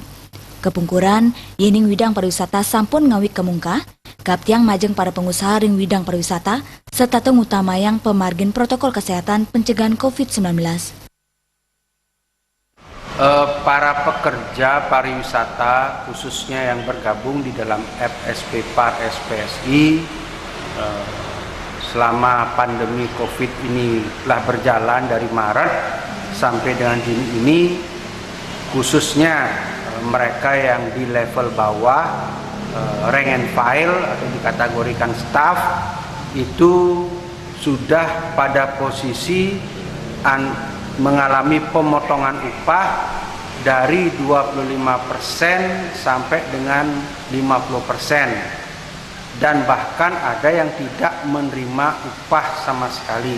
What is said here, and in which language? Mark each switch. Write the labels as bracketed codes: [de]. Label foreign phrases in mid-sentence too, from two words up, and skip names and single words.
[ban] Kepungkuran, yening widang pariwisata sampun ngawik kemungkah, kaptiang majeng para pengusaha ring widang pariwisata, serta ngutamayang pemargin [id] protokol kesehatan pencegahan COVID-19. Para pekerja pariwisata khususnya yang bergabung di dalam FSP Par SPSI selama pandemi COVID ini telah berjalan dari Maret sampai dengan Juni ini, khususnya mereka yang di level bawah, [en] rank and file [id] atau dikategorikan staff, itu sudah pada posisi mengalami pemotongan upah dari 25% sampai dengan 50%, dan bahkan ada yang tidak menerima upah sama sekali.